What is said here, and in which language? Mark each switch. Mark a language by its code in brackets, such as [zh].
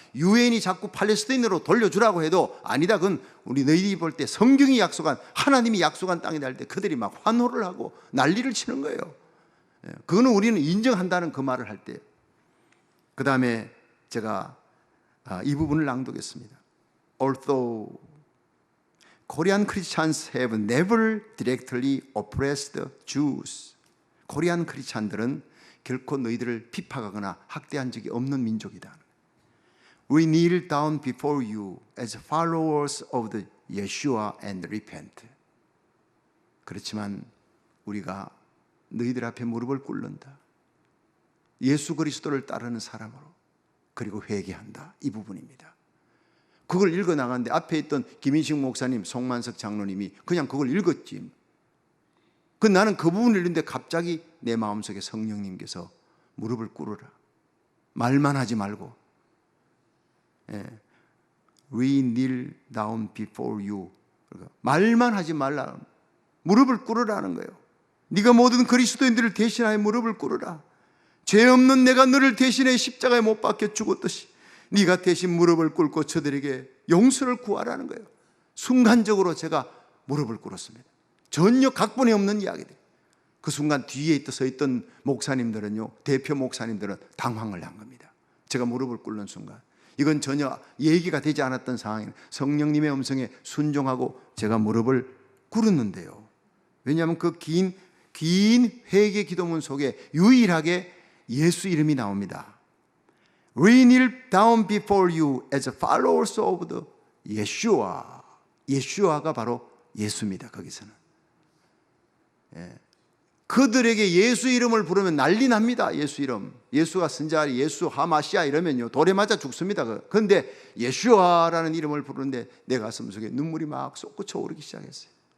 [ko] 유엔이 자꾸 팔레스타인으로 돌려주라고 해도 아니다. 그건 너희들이 볼 때 성경이 약속한 하나님이 약속한 땅이다 할 때 그들이 막 환호를 하고 난리를 치는 거예요. 그거는 우리는 인정한다는 그 말을 할 때. 그 다음에 제가 이 부분을 낭독했습니다. [en] Although Korean Christians have never directly oppressed Jews. [ko] 코리안 크리스찬들은 결코 너희들을 핍박하거나 학대한 적이 없는 민족이다. [en] We kneel down before you as followers of the Yeshua and repent. [ko] 그렇지만 우리가 너희들 앞에 무릎을 꿇는다. 예수 그리스도를 따르는 사람으로. 그리고 회개한다. 이 부분입니다. 그걸 읽어 나가는데 앞에 있던 김인식 목사님, 송만석 장로님이 그냥 그걸 읽었지. 나는 그 부분을 읽는데 갑자기 내 마음속에 성령님께서 무릎을 꿇으라. 말만 하지 말고. [en] We kneel down before you. [ko] 말만 하지 말라. 무릎을 꿇으라는 거예요. 네가 모든 그리스도인들을 대신하여 무릎을 꿇으라. 죄 없는 내가 너를 대신해 십자가에 못 박혀 죽었듯이 네가 대신 무릎을 꿇고 저들에게 용서를 구하라는 거예요. 순간적으로 제가 무릎을 꿇었습니다. 전혀 각본이 없는 이야기들. 그 순간 뒤에 서 있던 목사님들은요, 대표 목사님들은 당황을 한 겁니다. 제가 무릎을 꿇는 순간. 이건 전혀 얘기가 되지 않았던 상황이에요. 성령님의 음성에 순종하고 제가 무릎을 꿇었는데요. 왜냐하면 그 긴 회개 기도문 속에 유일하게 예수 이름이 나옵니다. [en] We kneel down before you as followers of the Yeshua. [ko] 예수아가 바로 예수입니다. 거기서는. 그들에게 예수 이름을 부르면 난리 납니다. 예수 이름. 예수가 선자리, 예수 하마시아 이러면요 돌에 맞아 죽습니다. 그런데 예수아라는 이름을 부르는데 내 가슴 속에 눈물이 막 솟구쳐 오르기 시작했어요.